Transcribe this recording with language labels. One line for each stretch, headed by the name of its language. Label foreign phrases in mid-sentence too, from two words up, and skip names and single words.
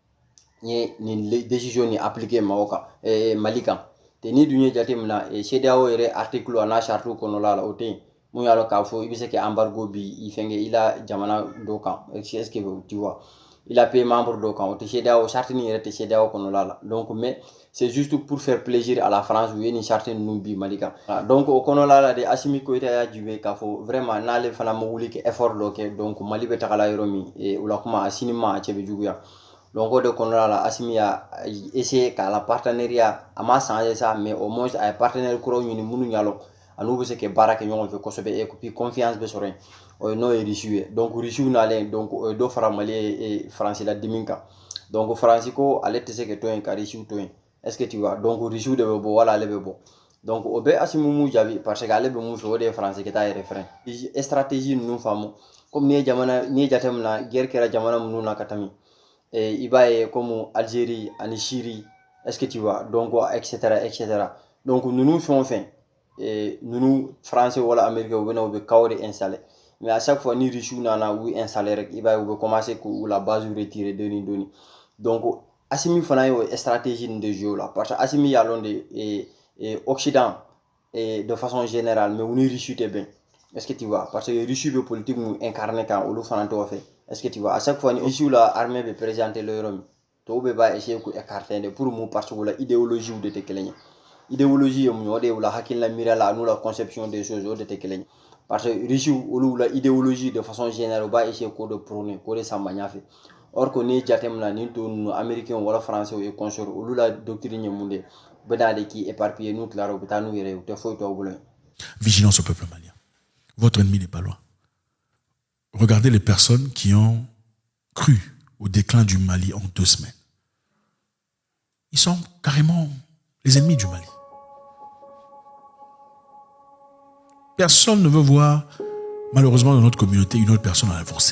Bambara: ye nin décision ni appliqué Mali kan te ni dun ye jate mina CEDEAO yɛrɛ article a n'a charte kɔnɔla la o tɛ yen mun y'a lɔ k'a fɔ i bɛ se ka embargo bi i fɛnkɛ i la jamana dɔ kan
French: est-ce que tu vois il a payé membre
Bambara: dɔ kan o tɛ CEDEAO charte ni yɛrɛ tɛ CEDEAO kɔnɔla la
French: donc mais c'est juste pour faire plaisir à la France
Bambara: u ye nin charte ninnu bi Mali kan donc o kɔnɔla la de Assimi Goïta y'a jube k'a fɔ vraiment n'ale fana ma wuli ka effort dɔ kɛ donc Mali bɛ tagala yɔrɔ min o la kuma a sini ma a cɛ bɛ juguya donc o de kɔnɔla la Assimi y'a essayé k'a la partenariat a ma
French: changer ça mais au moins
Bambara: a ye partenaire kuraw ɲini minnu y'a lɔn an'u bɛ se ka baara kɛ ɲɔgɔn fɛ kosɛbɛ
French: et puis confiance
Bambara: bɛ sɔrɔ yen o ye n'o ye Russie ye donc Russie nalen donc o ye dɔ fara Mali ye France la dimi kan donc France ko ale tɛ se ka to yen ka Russie to yen
French: est-ce que tu vois donc
Bambara: Russie de bɛ bɔ wala ale bɛ bɔ donc o bɛ Assimi mun jaabi
French: parce que
Bambara: ale bɛ mun fɛ o de ye France ka taa yɛrɛ
French: frein stratégie
Bambara: ninnu faamu comme ni ye jate mina guerre kɛra jamana minnu na ka tɛmɛ i b'a ye comme Algérie ani Syrie
French: est-ce que tu vois donc etc donc
Bambara: ninnu fɛn o fɛn ninnu français wala américain u bɛ na u bɛ kaw de
French: installer mais à chaque fois
Bambara: ni Russie nana u installer rek i b'a ye u bɛ commencer k'u la
French: base retirer
Bambara: dɔɔni donc Assimi fana ye
French: stratégie de jeu
Bambara: la
French: parce que
Bambara: Assimi y'a lɔn de Occident
French: de façon générale mais
Bambara: u ni Russie tɛ bɛn
French: est-ce que tu vois parce que
Bambara: Russie bɛ politique mun incarner kan olu fana t'o fɛ
French: est-ce que tu vois à chaque
Bambara: fois ni Russie la armée bɛ présenter le yɔrɔ min tɔw bɛ b'a essayer k'u écarter de pour mun
French: parce que la idéologie
Bambara: de tɛ kelen ye idéologie ye mun ye o de ye u la hakilina miiriya la n'u la
French: conception des choses
Bambara: o de tɛ kelen ye
French: parce que
Bambara: Russie olu la
French: idéologie de façon générale
Bambara: u b'a essayer k'o de prôner k'o de sanba ɲɛfɛ
French: or que
Bambara: ni jate mina ni to ninnu américain wala français ye consort olu la doctrine ye mun de bɛ na de k'i éparpiller n'u tilara u bɛ taa n'u yɛrɛ ye u tɛ foyi t'aw bolo.
French: Vigilance au peuple malien. Votre ennemi n'est pas loin. Regardez les personnes qui ont cru au déclin du Mali en 2 semaines. Ils sont carrément les ennemis du Mali. Personne ne veut voir, malheureusement, dans notre communauté, une autre personne avancer.